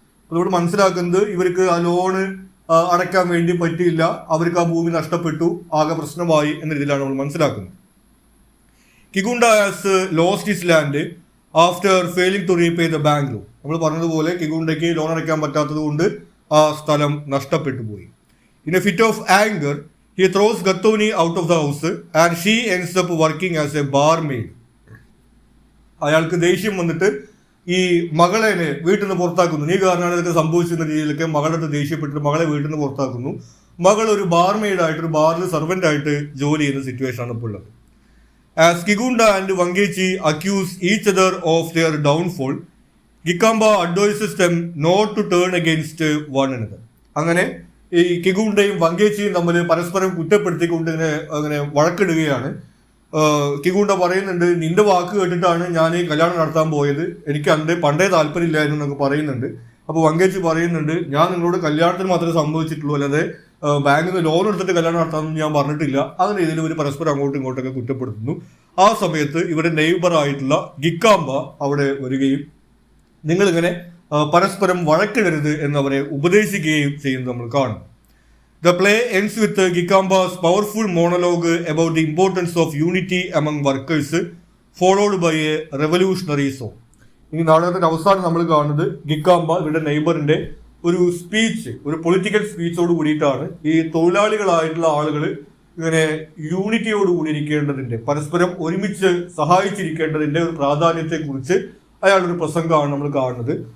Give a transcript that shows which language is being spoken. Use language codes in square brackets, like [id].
[ml] അതുകൊണ്ട് മനസ്സിലാക്കുന്നത് ഇവർക്ക് ആ ലോണ് അടയ്ക്കാൻ വേണ്ടി പറ്റിയില്ല, അവർക്ക് ആ ഭൂമി നഷ്ടപ്പെട്ടു, ആകെ പ്രശ്നമായി എന്ന രീതിയിലാണ് നമ്മൾ മനസ്സിലാക്കുന്നത്. [en] Kigunda has lost his land after failing to repay the bank loan. [ml] നമ്മൾ പറഞ്ഞതുപോലെ കിഗുണ്ടയ്ക്ക് ലോൺ അടയ്ക്കാൻ പറ്റാത്തത് കൊണ്ട് ആ സ്ഥലം നഷ്ടപ്പെട്ടു പോയി. In A fit of anchor [en] he throws Gattoni out of the house and she ends up working as a barmaid. [ml] അയാൾക്ക് ദേഷ്യം വന്നിട്ട് ഈ മകളെ വീട്ടിൽ നിന്ന് പുറത്താക്കുന്നു. നീ കാരണമാണ് ഇതൊക്കെ സംഭവിച്ചിരുന്ന രീതിയിലൊക്കെ മകളുടെ ദേഷ്യപ്പെട്ടിട്ട് മകളെ വീട്ടിൽ നിന്ന് പുറത്താക്കുന്നു. മകൾ ഒരു ബാർമെയ്ഡായിട്ട് ഒരു ബാറിൽ സർവൻ്റ് ആയിട്ട് ജോലി ചെയ്യുന്ന സിറ്റുവേഷൻ ആണ് ഇപ്പോൾ ഉള്ളത്. [en] As Kiguunda and Wangeci accuse each other of their downfall, Gicaamba advises them not to turn against one another. [ml] അങ്ങനെ ഈ കിഗുണ്ടയും വങ്കേച്ചിയും തമ്മിൽ പരസ്പരം കുറ്റപ്പെടുത്തിക്കൊണ്ട് അങ്ങനെ വഴക്കിടുകയാണ്. കിഗുണ്ട പറയുന്നുണ്ട്, നിന്റെ വാക്ക് കേട്ടിട്ടാണ് ഞാൻ ഈ കല്യാണം നടത്താൻ പോയത്, എനിക്ക് പണ്ടേ താല്പര്യമില്ലായിരുന്നു എന്നൊക്കെ പറയുന്നുണ്ട്. അപ്പോൾ വങ്കേച്ചി പറയുന്നുണ്ട്, ഞാൻ നിങ്ങളോട് കല്യാണത്തിന് മാത്രമേ സംഭവിച്ചിട്ടുള്ളൂ, അല്ലാതെ ബാങ്കിൽ നിന്ന് ലോൺ എടുത്തിട്ട് കല്യാണം നടത്താമെന്ന് ഞാൻ പറഞ്ഞിട്ടില്ല. അങ്ങനെ രീതിയിൽ ഇവർ പരസ്പരം അങ്ങോട്ടും ഇങ്ങോട്ടൊക്കെ കുറ്റപ്പെടുത്തുന്നു. ആ സമയത്ത് ഇവരുടെ നെയ്ബർ ആയിട്ടുള്ള ഗിക്കാംബ അവിടെ വരികയും നിങ്ങളിങ്ങനെ പരസ്പരം വഴക്കിടരുത് എന്നവരെ ഉപദേശിക്കുകയും ചെയ്യുന്നത് നമ്മൾ കാണും. [en] The play ends with Gikamba's powerful monologue about the importance of unity among workers, followed by a revolutionary song. [ml] ഇനി നാടകത്തിന്റെ അവസാനം നമ്മൾ കാണുന്നത് ഗിക്കാംബ ഇവരുടെ നെയ്ബറിന്റെ ഒരു സ്പീച്ച്, ഒരു പൊളിറ്റിക്കൽ സ്പീച്ചോട് കൂടിയിട്ടാണ് ഈ തൊഴിലാളികളായിട്ടുള്ള ആളുകൾ ഇങ്ങനെ യൂണിറ്റിയോട് കൂടി ഇരിക്കേണ്ടതിന്റെ, പരസ്പരം ഒരുമിച്ച് സഹായിച്ചിരിക്കേണ്ടതിന്റെ ഒരു പ്രാധാന്യത്തെക്കുറിച്ച് അയാളൊരു പ്രസംഗമാണ് നമ്മൾ കാണുന്നത്.